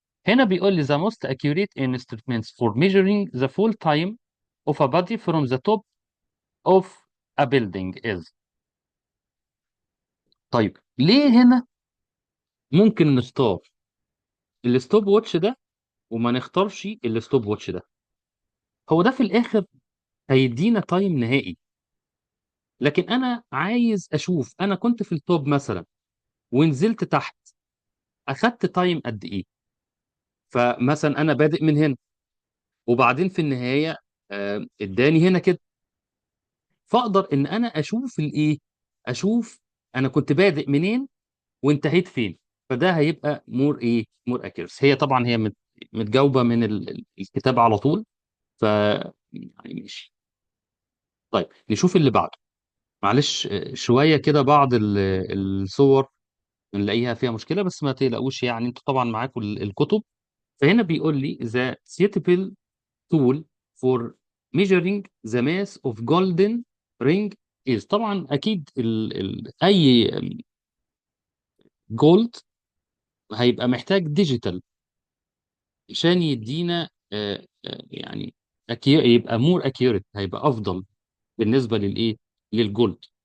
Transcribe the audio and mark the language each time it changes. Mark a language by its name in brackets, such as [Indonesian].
[Arabic] هنا بيقول لي [English] the most accurate instruments for measuring the full time of a body from the top of a building is. [Arabic] طيب ليه هنا ممكن نختار الستوب واتش ده وما نختارش الستوب واتش ده؟ هو ده في الاخر هيدينا تايم نهائي، لكن انا عايز اشوف انا كنت في التوب مثلا ونزلت تحت اخدت تايم قد ايه. فمثلا انا بادئ من هنا وبعدين في النهايه اداني هنا كده، فاقدر ان انا اشوف الايه، اشوف انا كنت بادئ منين وانتهيت فين. فده هيبقى مور ايه، مور اكيرس. هي طبعا هي متجاوبه من الكتاب على طول، ف يعني ماشي. طيب نشوف اللي بعده. معلش شويه كده بعض الصور نلاقيها فيها مشكله، بس ما تقلقوش يعني انتوا طبعا معاكم الكتب. فهنا بيقول لي [English] the suitable tool for measuring the mass of golden ring is. [Arabic] طبعا اكيد اي جولد هيبقى محتاج ديجيتال عشان يدينا يعني يبقى مور اكيوريت، هيبقى افضل بالنسبه للايه، للجولد.